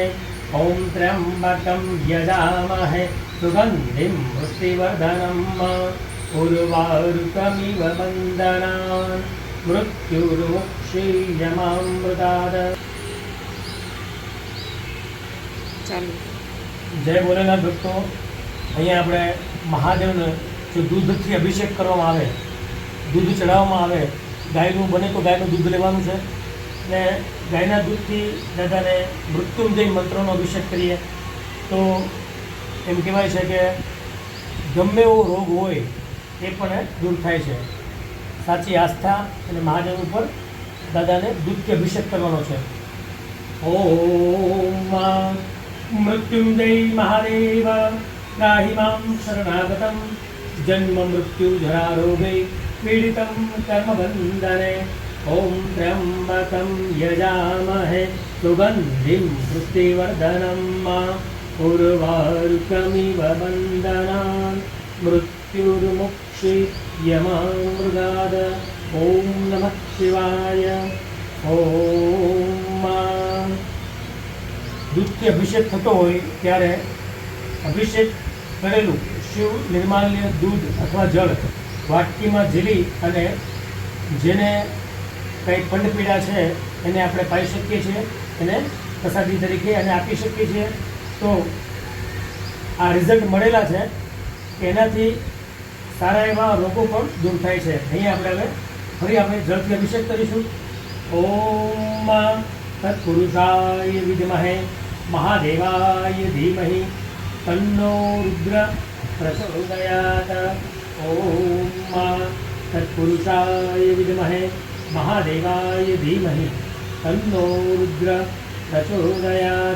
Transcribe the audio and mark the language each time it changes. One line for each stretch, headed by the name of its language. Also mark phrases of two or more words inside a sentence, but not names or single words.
Sanskrit: ओम त्र्यंबकं यजामहे सुगन्धिं पुष्टिवर्धनम् उर्वारुकमिव वन्दनान् मृत्युर्मुक्षीयमामृतात्।
Hindi: जय भोलेनाथ भक्तो।
Gujarati: અહીંયા આપણે મહાદેવને જો દૂધથી અભિષેક કરવામાં આવે, દૂધ ચડાવવામાં આવે, ગાયનું બને તો ગાયનું દૂધ લેવાનું છે ને ગાયના દૂધથી દાદાને મૃત્યુંજય મંત્રનો અભિષેક કરીએ તો એમ કહેવાય છે કે ગમે એવો રોગ હોય એ પણ દૂર થાય છે। સાચી આસ્થા અને મહાદેવ ઉપર દાદાને દૂધથી અભિષેક કરવાનો છે।
Sanskrit: ओम मृत्युंजय महादेव त्राहि मां शरणागतं जन्म मृत्यु जरा रोगे पीडितं कर्मबन्धने। ओम त्र्यंबकं यजामहे सुगन्धिं पुष्टिवर्धनम् उर्वारुकमिव वन्दनान् मृत्युर्मुक्षीयमामृतात्। ओम नमः शिवाय।
Gujarati: ओम दूधથી અભિષેક થતો હોય ત્યારે અભિષેક કરેલું શિવ નિર્માલ્ય દૂધ અથવા જળ વાટકીમાં ઝીલી અને જેને કંઈ પંડપીડા છે એને આપણે પાઈ શકીએ છીએ, એને પ્રસાદી તરીકે એને આપી શકીએ છીએ। તો આ રિઝલ્ટ મળેલા છે કે એનાથી સારા એવા રોગો પણ દૂર થાય છે। અહીંયા આપણે હવે ફરી આપણે જળથી અભિષેક કરીશું।
Sanskrit: ओम तत्पुरुषाय विद्महे महादेवाय धीमहि तन्नो रुद्र प्रचोदयात्। ओम तत्पुरुषाय विद्महे महादेवाय धीमहि तन्नो रुद्र प्रचोदयात्।